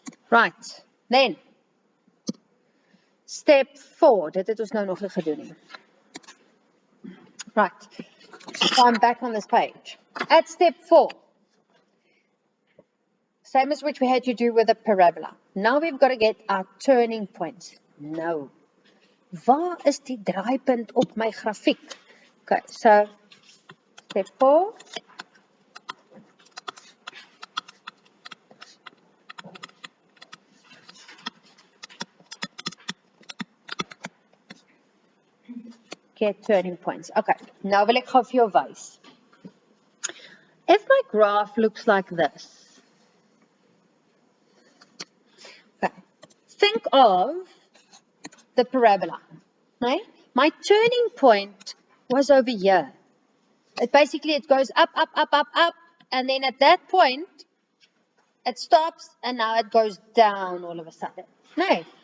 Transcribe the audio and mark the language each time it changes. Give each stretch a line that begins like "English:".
English: Right. Then step 4.
Afrikaans: Dit het ons nou nog nie gedoen nie. Right.
English: So I'm back on this page. At step 4. Same as which we had to do with a parabola. Now we've got to get our turning points. No.
Afrikaans: Waar is die draaipunt op my grafiek?
English: Okay, so step 4. Get turning points.
Afrikaans: Okay, nou wil ek gou vir jou wys.
English: If my graph looks like this. Okay. Think of the parabola. Right? My turning point was over here. It goes up, up, up, up, up, and then at that point, it stops, and now it goes down all of a sudden. No.